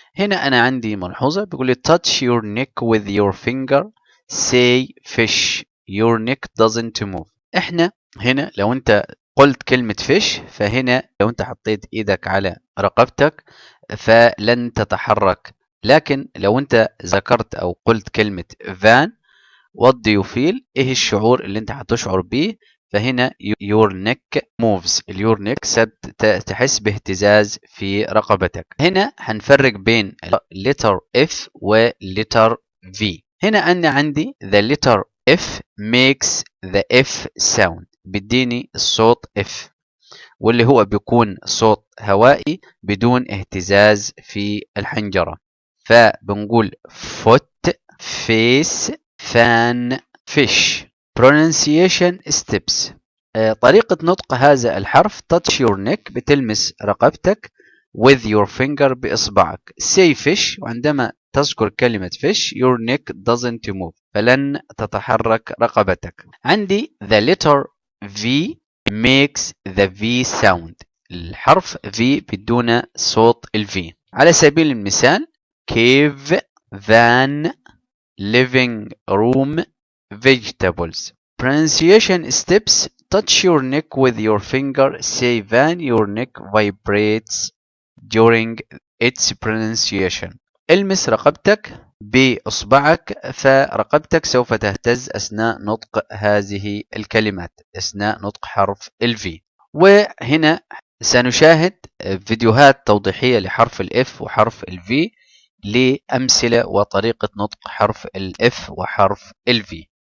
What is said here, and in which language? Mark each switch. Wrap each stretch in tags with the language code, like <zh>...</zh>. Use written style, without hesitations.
<ar>هنا أنا عندي ملحوظة بيقول لي</ar> <en>touch your neck with your finger, say fish, your neck doesn't move.</en> <ar>إحنا هنا لو أنت قلت كلمة fish فهنا لو أنت حطيت إيدك على رقبتك فلن تتحرك، لكن لو أنت ذكرت أو قلت كلمة van</ar> <en>what do you feel</en> <ar>إيه الشعور اللي أنت هتشعر به، فهنا</ar> <en>your neck moves. your neck</en> <ar>تحس باهتزاز في رقبتك. هنا هنفرق بين letter F و letter V. هنا أنا عندي</ar> <en>the letter F makes the F sound</en> <ar>بيديني الصوت F واللي هو بيكون صوت هوائي بدون اهتزاز في الحنجرة.</ar> <en>فبنقول foot, face, fan, fish. pronunciation steps.</en> <ar>طريقة نطق هذا الحرف</ar> <en>touch your neck</en> <ar>بتلمس رقبتك</ar> <en>with your finger</en> <ar>بإصبعك.</ar> <en>say fish</en> <ar>وعندما تذكر كلمة</ar> <en>fish your neck doesn't move</en> <ar>فلن تتحرك رقبتك.</ar> <en>عندي the letter V makes the V sound.</en> <ar>الحرف V بدون صوت ال V. على سبيل المثال</ar> <en>cave, van, living room, vegetables. pronunciation steps touch your neck with your finger, say van, your neck vibrates during its pronunciation.</en> <ar>المس رقبتك بإصبعك فرقبتك سوف تهتز أثناء نطق هذه الكلمات، أثناء نطق حرف ال V. وهنا سنشاهد فيديوهات توضيحية لحرف ال F وحرف ال V لأمثلة وطريقة نطق حرف ال F وحرف ال V.</ar>